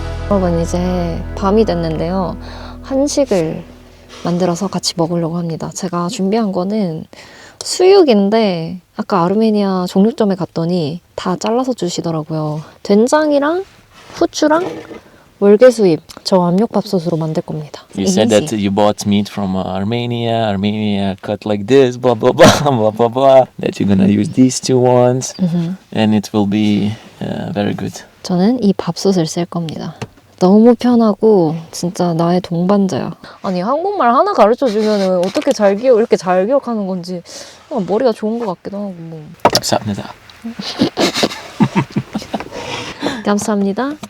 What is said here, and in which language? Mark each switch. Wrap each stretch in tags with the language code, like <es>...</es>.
<ko>여러분, 이제 밤이 됐는데요. 한식을 만들어서 같이 먹으려고 합니다. 제가 준비한 거는 수육인데 아까 아르메니아 종류점에 갔더니 다 잘라서 주시더라고요. 된장이랑 후추랑 월계수잎, 저 압력밥솥으로 만들 겁니다.</ko> <en>You said that you bought meat from Armenia. Armenia cut like this, blah blah blah blah blah blah. That you're gonna use these two ones, and it will be very good.</en> <ko>저는 이 밥솥을 쓸 겁니다. 너무 편하고 진짜 나의 동반자야. 아니, 한국말 하나 가르쳐주면 어떻게 이렇게 잘 기억하는 건지 머리가 좋은 것 같기도 하고. 뭐. 감사합니다. 감사합니다.</ko>